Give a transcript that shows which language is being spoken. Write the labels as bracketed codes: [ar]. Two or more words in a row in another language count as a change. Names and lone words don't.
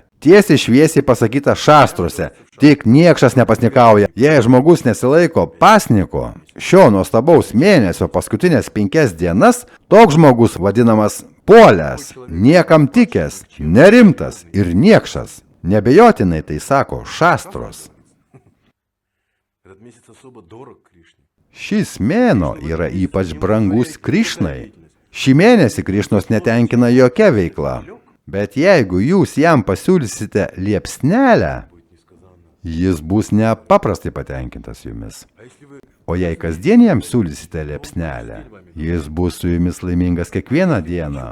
[lt] Tiesiai šviesiai pasakyta šastruose, tik niekšas nepasnikauja. Jei žmogus nesilaiko pasniko, šio nuostabaus mėnesio paskutinės 5 dienas, toks žmogus vadinamas puolęs, niekam tikęs, nerimtas ir niekšas. Nebejotinai tai sako šastros. [ru] Этот месяц особо дорог Кришне. [lt] Šis mėnuo yra ypač brangus Krišnai. Šį mėnesį Krišnos netenkina jokia veikla. Bet jeigu jūs jam pasiūlysite liepsnelę, jis bus nepaprastai patenkintas jumis. O jei kasdien jam siūlysite liepsnelę, jis bus su jumis laimingas kiekvieną dieną.